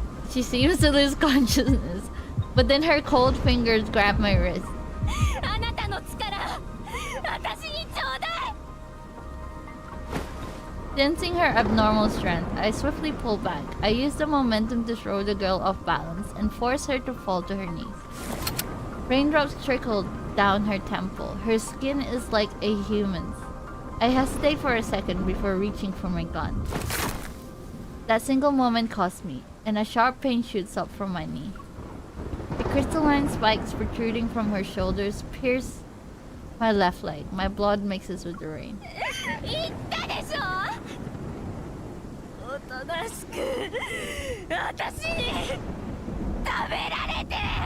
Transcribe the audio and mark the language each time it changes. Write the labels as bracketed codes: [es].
[en] She seems to lose consciousness, but then her cold fingers grab my wrist. [ja] あなたの力、私にちょうだい! [en] Sensing her abnormal strength, I swiftly pull back. I use the momentum to throw the girl off balance and force her to fall to her knees. Raindrops trickle down her temple. Her skin is like a human's. I hesitate for a second before reaching for my gun. That single moment cost me, and a sharp pain shoots up from my knee. The crystalline spikes protruding from her shoulders pierce my left leg. My blood mixes with the rain. [ja] 言ったでしょ? おとなしく私に食べられて!